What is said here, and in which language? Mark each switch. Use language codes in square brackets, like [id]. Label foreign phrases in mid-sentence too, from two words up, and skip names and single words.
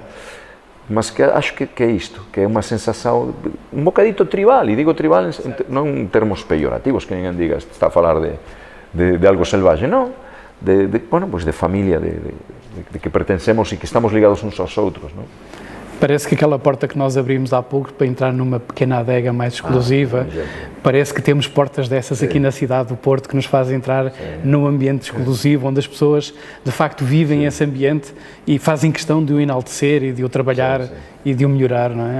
[pt] Mas que acho que é isto, [gl] que é unha sensación un bocadito tribal, e digo tribal non en termos peyorativos, que ninguén diga, está a falar de algo selvaxe, non, bueno, pues de familia, de que pertencemos e que estamos ligados uns aos outros, non? [pt] Parece que aquela porta que nós abrimos há pouco para entrar numa pequena adega mais exclusiva, parece que temos portas dessas aqui na cidade do Porto que nos fazem entrar num ambiente exclusivo, onde as pessoas de facto vivem esse ambiente e fazem questão de o enaltecer e de o trabalhar e de o melhorar, não é?